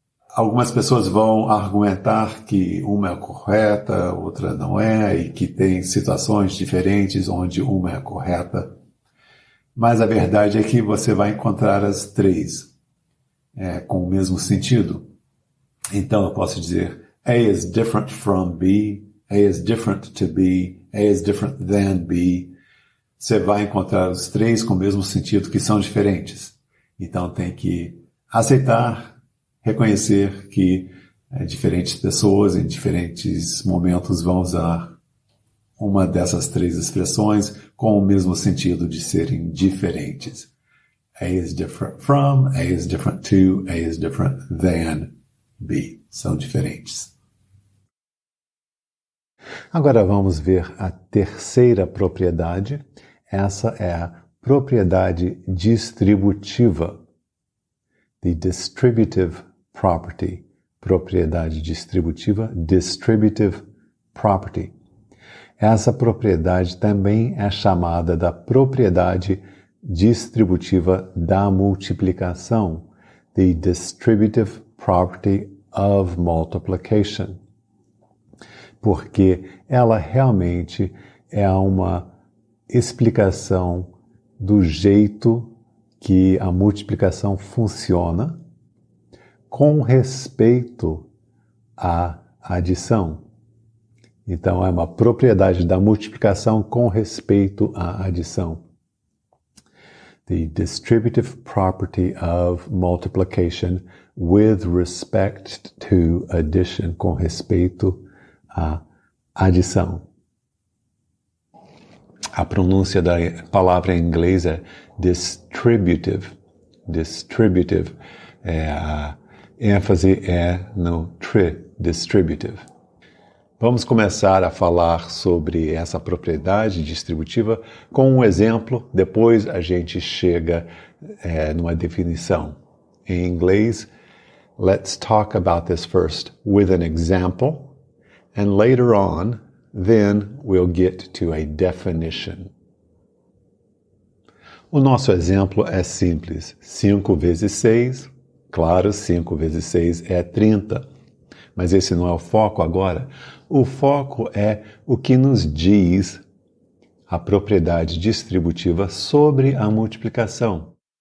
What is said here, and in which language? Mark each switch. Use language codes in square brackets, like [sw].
[pt] Algumas pessoas vão argumentar que uma é correta, outra não é, e que tem situações diferentes onde uma é correta. Mas a verdade é que você vai encontrar as três com o mesmo sentido. Então eu posso dizer [en] A is different from B, A is different to B, A is different than B. [pt] Você vai encontrar os três com o mesmo sentido, que são diferentes. Então tem que aceitar, reconhecer que diferentes pessoas em diferentes momentos vão usar uma dessas três expressões com o mesmo sentido de serem diferentes. [en] A is different from, A is different to, A is different than B. [pt] São diferentes. Agora vamos ver a terceira propriedade. Essa é a propriedade distributiva. [en] The distributive property. [pt] Propriedade distributiva, [en] distributive property. [pt] Essa propriedade também é chamada da propriedade distributiva da multiplicação. [en] The distributive property of multiplication. [pt] Porque ela realmente é uma explicação do jeito que a multiplicação funciona com respeito à adição. Então, é uma propriedade da multiplicação com respeito à adição. [en] The distributive property of multiplication with respect to addition, [pt] com respeito à adição. A pronúncia da palavra em inglês é distributive. Distributive. A ênfase é no tri, distributive. Vamos começar a falar sobre essa propriedade distributiva com um exemplo, depois a gente chega numa definição. Em inglês, [en] let's talk about this first with an example, and later on, then we'll get to a definition. [pt] O nosso exemplo é simples. 5 vezes 6, claro, 5 vezes 6 é 30. Mas esse não é o foco agora. O foco é o que nos diz a propriedade distributiva sobre a multiplicação.